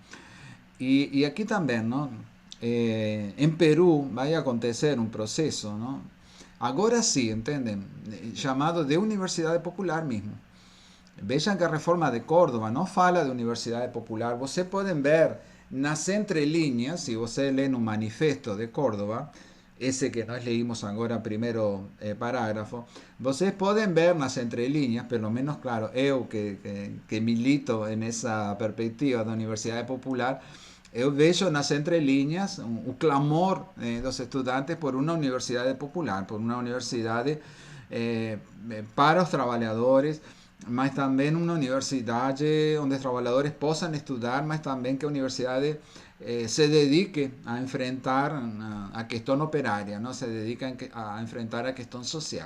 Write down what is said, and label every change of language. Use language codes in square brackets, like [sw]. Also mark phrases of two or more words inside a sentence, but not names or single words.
[es] Y aquí también, ¿no? En Perú va a acontecer un proceso, ¿no? Ahora sí, ¿entienden? Llamado de Universidad Popular mismo. Vean que [pt] a reforma de Córdoba no fala [es] de Universidad Popular. Vocês pueden ver [pt] nas entrelinhas, [es] si vocês leen un manifesto de Córdoba, ese que nós leímos agora primero parágrafo, vocês pueden ver [pt] nas entrelinhas, pelo menos, claro, eu que milito [es] en esa perspectiva [pt] da Universidade Popular, eu vejo nas entrelinhas o clamor dos estudantes por uma universidade popular, por uma universidade para os trabalhadores, mas também uma universidade onde os trabalhadores possam estudar, mas também que a universidade se dedique a enfrentar a questão operária, não se dedica a enfrentar a questão social.